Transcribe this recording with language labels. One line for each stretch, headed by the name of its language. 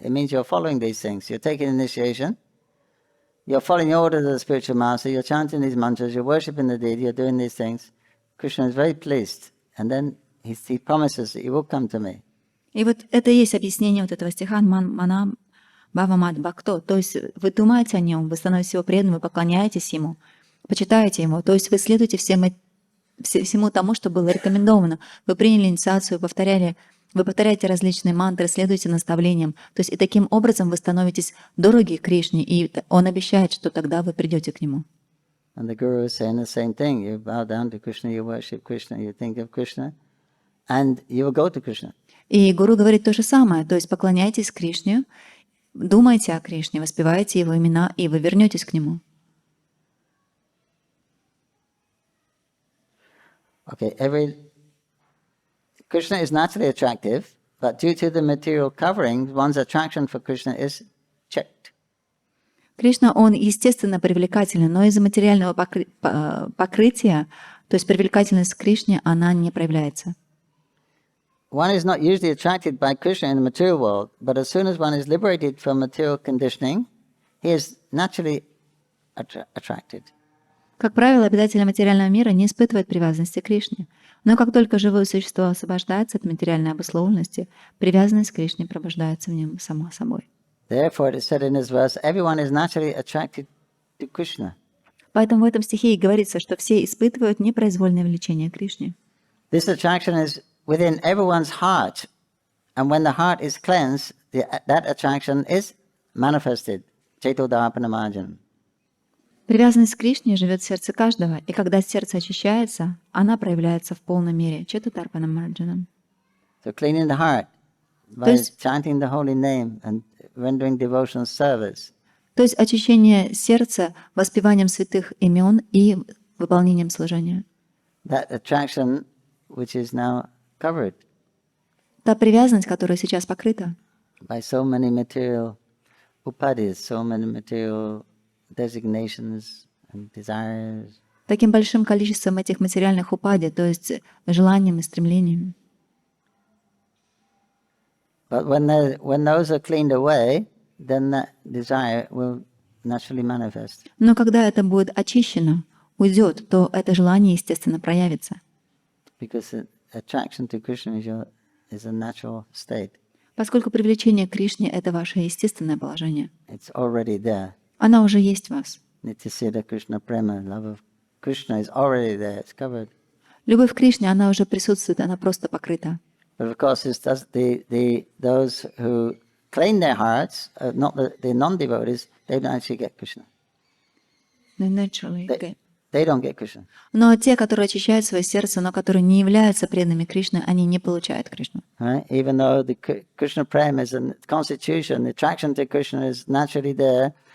English: It means you're following these things. You're taking initiation, you're following the orders of the spiritual master, you're chanting these mantras, you're worshiping the deity, you're doing these things. Krishna is very pleased. And then he promises that you will come to me.
Russian: И вот это и есть объяснение вот этого стиха «Мана Бхавамад Бхакто». То есть вы думаете о Нем, вы становитесь Его преданным, вы поклоняетесь Ему, почитаете Ему. То есть вы следуете всем всему тому, что было рекомендовано. Вы приняли инициацию, вы повторяете различные мантры, следуете наставлениям. То есть и таким образом вы становитесь дороги Кришне, и Он обещает, что тогда вы придете к Нему.
English: And the Guru is saying the same thing. You bow down to Krishna, you worship Krishna, you think of Krishna, and you will go to Krishna.
Russian: И Гуру говорит то же самое, то есть поклоняйтесь Кришне, думайте о Кришне, воспевайте Его имена, и вы вернетесь к Нему.
English: Okay, Krishna is naturally attractive, but due to the material covering, one's attraction for Krishna is checked.
Russian: Кришна, Он естественно привлекателен, но из-за материального покрытия, то есть привлекательность к Кришне, она не проявляется.
English: One is not usually attracted by Krishna in the material world, but as soon as one is liberated from material conditioning, he is naturally attracted.
Russian: Как правило, обитатели материального мира не испытывают привязанности к Кришне. Но как только живое существо освобождается от материальной обусловленности, привязанность к Кришне пробуждается в нем само собой.
English: Therefore, it is said in this verse, everyone is naturally attracted to Krishna.
Russian: Поэтому в этом стихе и говорится, что все испытывают непроизвольное влечение к Кришне.
English: This attraction is within everyone's heart, and when the heart is cleansed, that attraction is manifested. Ch8
Russian: Привязанность к Кришне живет в сердце каждого, и когда сердце очищается, она проявляется в полной мере. Ch8
English: So cleaning the heart by chanting the holy name and rendering devotional service.
Russian: То есть очищение сердца воспеванием святых имен и выполнением служения.
English: That attraction which is now covered
Russian: Та привязанность, которая сейчас покрыта
English: by so many material upadhis, so many material designations and desires.
Russian: таким большим количеством этих материальных упади, то есть желанием и стремлением.
English: But when those are cleaned away, then that desire will naturally manifest.
Russian: Но когда это будет очищено, уйдет, то это желание, естественно, проявится.
English: Because the attraction to Krishna is a natural state.
Russian: Поскольку привлечение к Кришне — это ваше естественное положение.
English: It's already there.
Russian: Она уже есть в вас.
English: Nityasiddha Krishna prema, love of Krishna is already there. It's covered.
Russian: Любовь к Кришне, она уже присутствует, она просто покрыта.
English: But of course, those who clean their hearts, not the non-devotees, they don't actually get Krishna. They don't get Krishna.
Russian: Но те, которые очищают свое сердце, но которые не являются преданными Кришне, они не получают Кришну.
English: Right? Even though the Krishna prema is a constitution, the attraction to Krishna is naturally there.